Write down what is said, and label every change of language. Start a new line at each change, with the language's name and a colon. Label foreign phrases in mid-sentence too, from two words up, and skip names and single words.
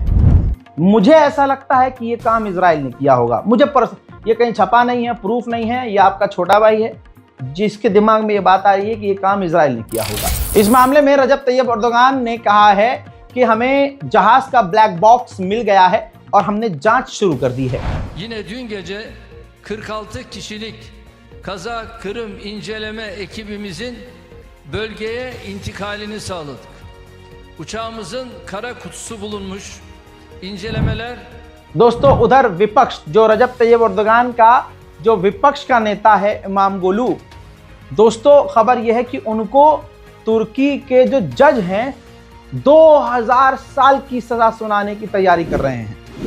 Hindi: मुझे ऐसा लगता है कि ये काम इजराइल ने किया होगा। ये कहीं छपा नहीं है, प्रूफ नहीं है, ये आपका छोटा भाई है जिसके दिमाग में ये बात आ रही है कि ये काम इजराइल ने किया होगा। इस मामले में रजब तैयब अर्दोगान ने कहा है कि हमें जहाज का
English: black box
Hindi: मिल गया है और हमने जांच शुरू कर दी है।
Turkish: Yine dün gece 46 kişilik kaza Kırım inceleme ekibimizin bölgeye intikalini sağladık. Uçağımızın kara kutusu bulunmuş. İncelemeler
Hindi: दोस्तों, उधर विपक्ष जो रजब तैयब अर्दोगान का जो विपक्ष का नेता है इमामोगलू, दोस्तों खबर यह है कि उनको तुर्की के जो जज हैं 2000 साल की सजा सुनाने की तैयारी कर रहे हैं।